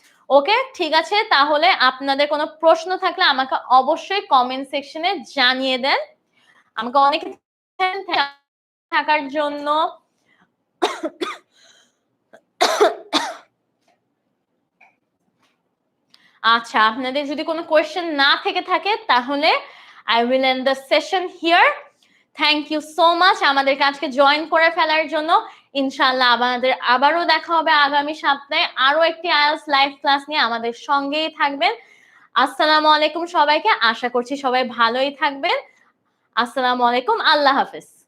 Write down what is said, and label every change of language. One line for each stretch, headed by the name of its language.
Bangla: ওকে, ঠিক আছে, তাহলে আপনাদের কোনো প্রশ্ন থাকলে আমাকে অবশ্যই কমেন্ট সেকশনে জানিয়ে দেন। আমাকে অনেক থাকার জন্য। আচ্ছা, আপনাদের যদি কোনো কোয়েশ্চেন না থেকে থাকে তাহলে
English: I will end the session here.
Bangla: Thank you so much আমাদেরকে আজকে জয়েন করে ফেলার জন্য। ইনশাআল্লাহ আমাদের আবারও দেখা হবে আগামী সপ্তাহে আরো একটি আইএলটিএস লাইভ ক্লাস নিয়ে। আমাদের সঙ্গেই থাকবেন। আসসালামু আলাইকুম সবাইকে। আশা করছি সবাই ভালোই থাকবেন। আসসালামু আলাইকুম। আল্লাহ হাফেজ।